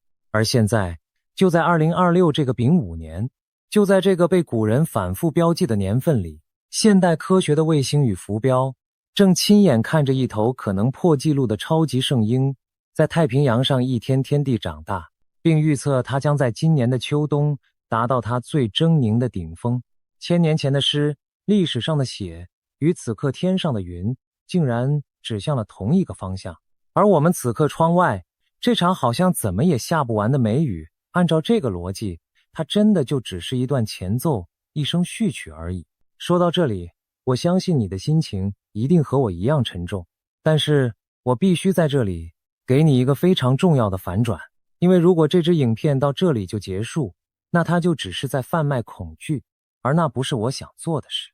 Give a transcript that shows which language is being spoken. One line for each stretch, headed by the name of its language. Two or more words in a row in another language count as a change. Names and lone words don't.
Chinese: 而現在，就在2026這個丙午年，就在這個被古人反復標記的年份裡，現代科學的衛星與浮標正親眼看着一頭可能破紀錄的超級聖嬰在太平洋上一天天地長大，並預測它將在今年的秋冬達到它最猙獰的頂峰。千年前的詩，歷史上的血，與此刻天上的雲，竟然指向了同一個方向。而我們此刻窗外，這場好像怎麼也下不完的梅雨，按照這個邏輯，它真的就只是一段前奏，一聲序曲而已。說到這裡，我相信你的心情一定和我一樣沉重，但是我必須在這裡給你一個非常重要的反轉，因為如果這支影片到這裡就結束，那它就只是在販賣恐懼，而那不是我想做的事。